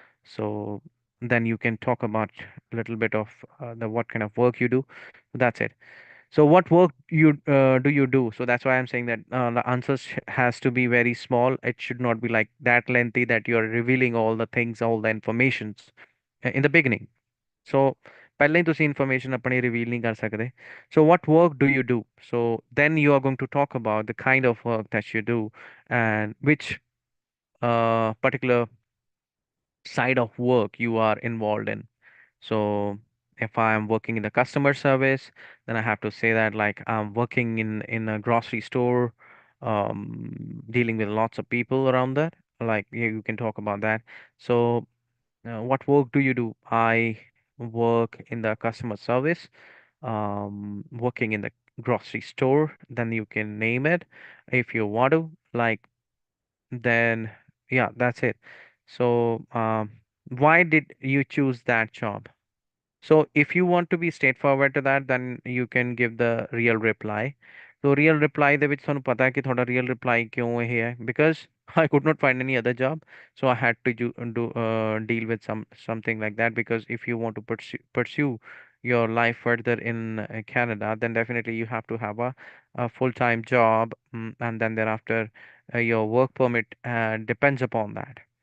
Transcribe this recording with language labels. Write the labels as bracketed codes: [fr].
[en] So then you can talk about a little bit of the what kind of work you do. That's it. So what work do you do? So that's why I'm saying that the answers has to be very small. It should not be like that lengthy that you're revealing all the things, all the informations in the beginning. [pa] So ਪਹਿਲਾਂ ਹੀ ਤੁਸੀਂ information ਆਪਣੀ reveal ਨਹੀਂ ਕਰ ਸਕਦੇ. [en] So what work do you do? So then you are going to talk about the kind of work that you do and which particular side of work you are involved in. So if I'm working in the customer service, then I have to say that like I'm working in a grocery store. dealing with lots of people around that. Like you can talk about that. So, what work do you do? I work in the customer service, working in the grocery store. Then you can name it if you want to. Like then, yeah, that's it. So, why did you choose that job? So if you want to be straightforward to that, then you can give the real reply. [pa] So real reply ਦੇ ਵਿੱਚ ਤੁਹਾਨੂੰ ਪਤਾ ਹੈ ਕਿ ਤੁਹਾਡਾ real reply ਕਿਉਂ ਇਹ ਹੈ? [en] Because I could not find any other job, so I had to deal with something like that. Because if you want to pursue your life further in Canada, then definitely you have to have a full-time job, and then thereafter your work permit depends upon that.